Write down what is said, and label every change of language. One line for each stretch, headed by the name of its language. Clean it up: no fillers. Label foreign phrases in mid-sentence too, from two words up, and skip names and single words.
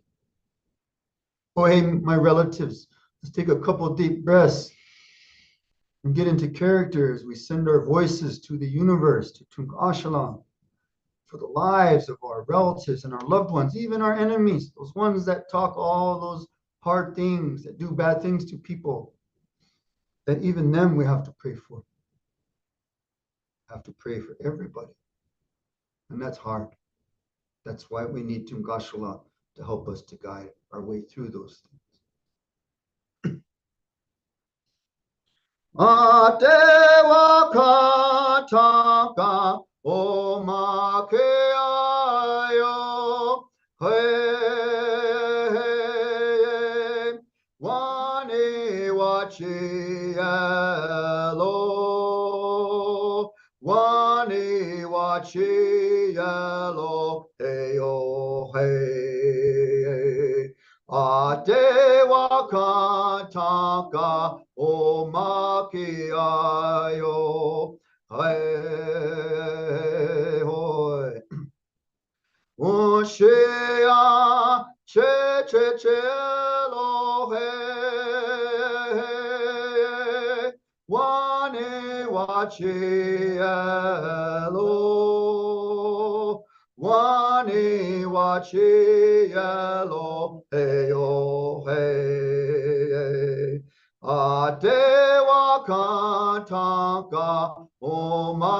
English: Oh, hey, my relatives, let's take a couple deep breaths and get into character as we send our voices to the universe, to Tunk Ashalam, for the lives of our relatives and our loved ones, even our enemies, those ones that talk all those hard things, that do bad things to people, that even them we have to pray for. We have to pray for everybody. And that's hard. That's why we need Tunk Ashalam to help us to guide our way through those things. Atewa kataka o makeayo he wani wachielo wani wachielo heyo he Atewa kataka o makiayo hey hoy Oshia che che che lo hey Wane wachielo Wani wachielo heyo hey Atewa kataka o